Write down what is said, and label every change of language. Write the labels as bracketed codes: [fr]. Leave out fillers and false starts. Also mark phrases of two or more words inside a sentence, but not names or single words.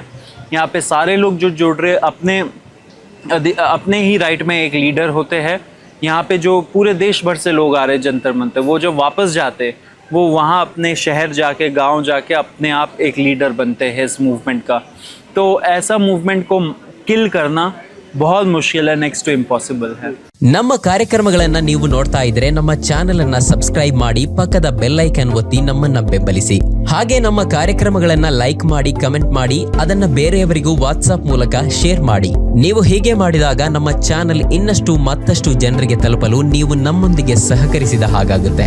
[hi] यहाँ पे सारे लोग जो जुड़ रहे अपने ही राइट में एक लीडर होते हैं, यहाँ पे जो पूरे देश भर से लोग आ रहे हैं जंतर मंतर, वो जब वापस जाते वो वहाँ अपने शहर जाके, गांव जाके अपने आप एक लीडर बनते हैं इस मूवमेंट का। तो ऐसा मूवमेंट को किल करना बहुत मुश्किल है, [en] next to impossible [hi] है। [kn] ನಮ್ಮ ಕಾರ್ಯಕ್ರಮಗಳನ್ನ ನೀವು ನೋಡ್ತಾ ಇದ್ರೆ ನಮ್ಮ ಚಾನೆಲ್ ಅನ್ನ ಸಬ್ಸ್ಕ್ರೈಬ್ ಮಾಡಿ, ಪಕ್ಕದ [en] bell icon [kn] ಒತ್ತಿ ನಮ್ಮನ್ನ ಬೆಂಬಲಿಸಿ. ಹಾಗೆ ನಮ್ಮ ಕಾರ್ಯಕ್ರಮಗಳನ್ನ ಲೈಕ್ ಮಾಡಿ, ಕಮೆಂಟ್ ಮಾಡಿ, ಅದನ್ನ ಬೇರೆಯವರಿಗೂ ವಾಟ್ಸ್ಆಪ್ ಮೂಲಕ ಶೇರ್ ಮಾಡಿ. ನೀವು ಹೀಗೆ ಮಾಡಿದಾಗ ನಮ್ಮ ಚಾನೆಲ್ ಇನ್ನಷ್ಟು ಮತ್ತಷ್ಟು ಜನರಿಗೆ ತಲುಪಲು ನೀವು ನಮ್ಮೊಂದಿಗೆ ಸಹಕರಿಸಿದ ಹಾಗಾಗುತ್ತೆ.